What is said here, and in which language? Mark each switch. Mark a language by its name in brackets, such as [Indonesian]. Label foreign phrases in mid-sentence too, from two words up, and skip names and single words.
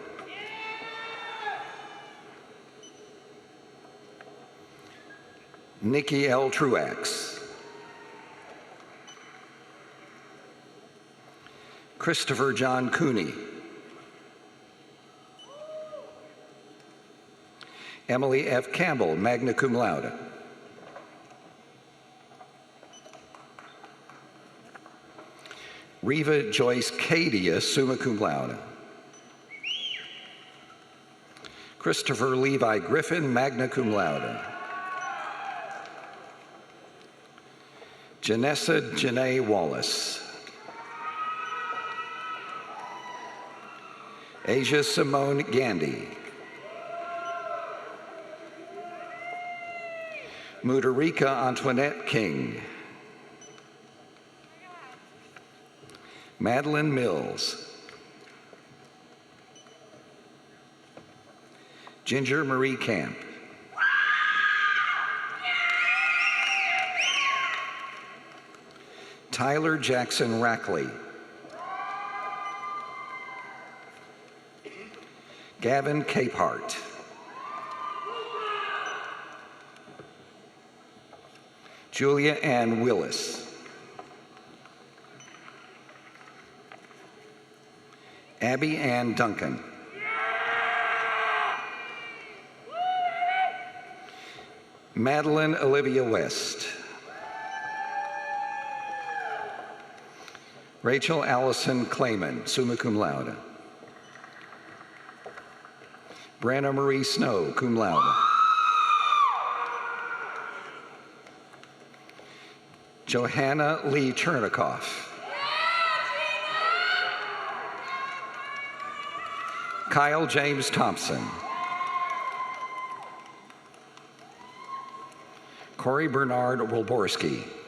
[English] Nikki L. Truax. Christopher John Cooney. Emily F. Campbell, [Latin] magna cum laude. [English] Reva Joyce Cadia, [Latin] summa cum laude. [English] Christopher Levi Griffin, [Latin] magna cum laude. [English] Janessa Janae Wallace. Asia Simone Gandy. Mudarica Antoinette King. Madeline Mills. Ginger Marie Camp. Tyler Jackson Rackley. Gavin Capehart. Julia Ann Willis. Abby Ann Duncan. Madeline Olivia West. Rachel Allison Clayman, [Latin] summa cum laude. [English] Brenna Marie Snow, [Latin] cum laude. [English] Johanna Lee Chernikoff. Kyle James Thompson. Corey Bernard Wolborski.